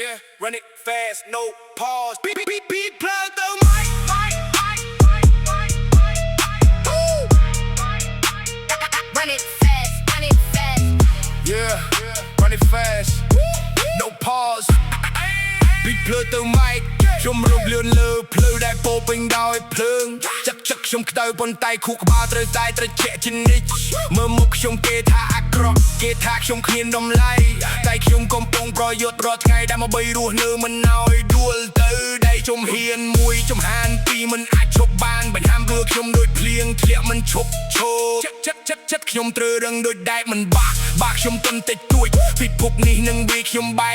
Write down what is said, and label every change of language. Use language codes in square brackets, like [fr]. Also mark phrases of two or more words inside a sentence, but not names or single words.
[en] Yeah, run it fast, no pause. Beat plug the mic. Run it fast, run it fast. Yeah, run it fast, no pause. Beat plug the mic. [km] ខ្ញុំរំលឿនលើភ្លឺដែលពោពេញដោយភ្លើងចឹកខ្ញុំក្តៅប៉ុន្តែខួរក្បាលត្រូវតែត្រជាក់ជានិច្ចមើលមុខខ្ញុំគេថាអាក្រក់គេថាខ្ញុំគ្មានតម្លៃតែខ្ញុំកំពុងប្រយុទ្ធរាល់ថ្ងៃដើម្បីរស់នៅមិនឲ្យដួលទៅដែលជំហានមួយជំហានពីរមិនអាចឈប់បានបញ្ហាមើលខ្ញុំដូចភ្លៀងធ្លាក់មិនឈប់ឈរចិត្តខ្ញុំត្រូវរឹងដូចដែកមិនបាក់ខ្ញុំទន់តិចតួចពិភពនេះនឹងវាខ្ញុំបែ